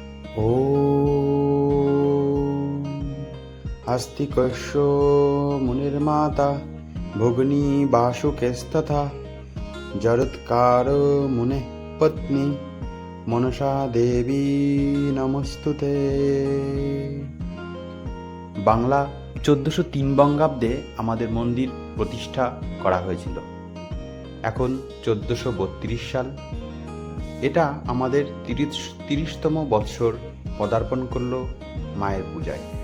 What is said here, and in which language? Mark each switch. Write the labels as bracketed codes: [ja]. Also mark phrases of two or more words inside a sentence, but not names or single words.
[sa] ॐ आस्तिकस्य मुनिर्माता भगिनी वासुकेस्तथा जरत्कार मुनेः पत्नी मनसा देवी नमस्तुते। [bn] বাংলা 1403 বঙ্গাব্দে আমাদের মন্দির প্রতিষ্ঠা করা হয়েছিল। এখন 1432 সাল। এটা আমাদের 30তম বৎসর পদার্পণ করল মায়ের পূজায়।